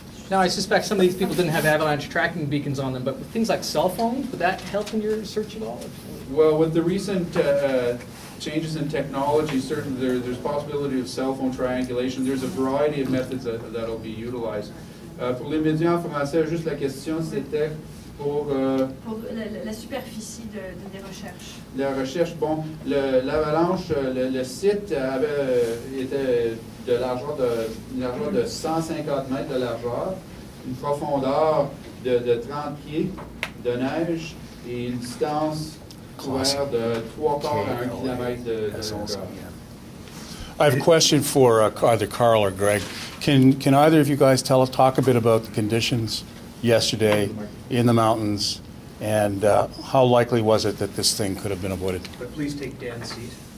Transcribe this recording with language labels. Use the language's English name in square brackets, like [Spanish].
[English] Now, I suspect some of these people didn't have avalanche tracking beacons on them, but with things like cell phones, would that help in your search at all? Well, with the recent changes in technology, certainly there's possibility of cell phone triangulation. There's a variety of methods that'll be utilized. [French] Pour les médias en français, juste la question c'était pour la superficie des recherches. La recherche. Bon, l'avalanche, le site était de largeur de 150 mètres de largeur, une profondeur de 30 pieds de neige et une distance couverte de 3/4 à 1 kilomètre de longueur. [English] I have a question for either Carl or Greg. Can either of you guys talk a bit about the conditions yesterday in the mountains, and how likely was it that this thing could have been avoided? But please take Dan's seat.